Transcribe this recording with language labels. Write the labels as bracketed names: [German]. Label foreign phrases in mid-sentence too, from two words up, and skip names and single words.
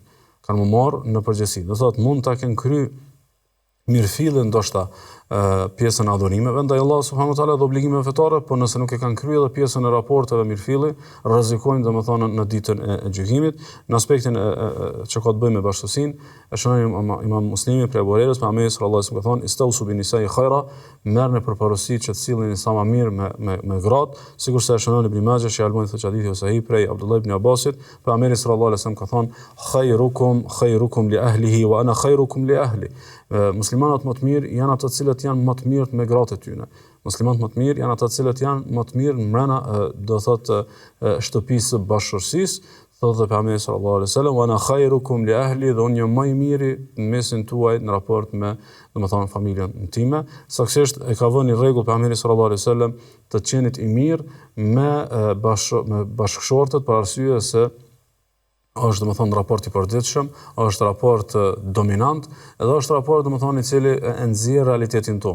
[Albanian] Kanë më marrë në përgjegjësi. Do thotë mund ta kenë kry mirëfillën ndoshta pjesën e adhurimeve ndaj Allahut [Arabic] سبحانه وتعالى [Albanian] dhe obligimeve fetare, por nëse nuk e kanë kryer edhe pjesën e raporteve mirëfilli, rrezikojnë domethënë në ditën e gjykimit. Në aspektin që ka të bëjë me bashkësinë, e shënoi Imam Muslimi prej Abu Hurairës, pejgamberi [Arabic] صلى الله عليه وسلم [Albanian] ka thënë: [Arabic] "استوصوا بالنساء خيرا", [Albanian] merrni për porosi që të sillni sa më mirë me gratë, sikurse e shënon Ibn Majah, që Albani thotë hadithi ose sahih prej Abdullah ibn Abbasit, pejgamberi [Arabic] صلى الله عليه وسلم [Albanian] ka thënë: [Arabic] "خيركم لأهله وأنا خيركم لأهلي." [Albanian] Muslimanët më të mirë janë ata të cilët janë më të mirë me gratë e tyre. Muslimanët më të mirë janë ata të cilët janë më të mirë mbrana do thotë shtëpisë së bashkëshorësisë, thotë pejgamberi [Arabic] صلى الله عليه وسلم: "وأنا خيركم لأهلي", [Albanian] dhe unë jam më i miri në mesin tuaj në raport me domethënë familjen time. Saktësisht e ka vënë rregull pejgamberi [Arabic] صلى الله عليه وسلم [Albanian] të qenit i mirë me bashkëshortët për arsye se është domethënë raport i përditshëm, është raport dominant, edhe është raport domethënë i cili e nxjerr realitetin tonë.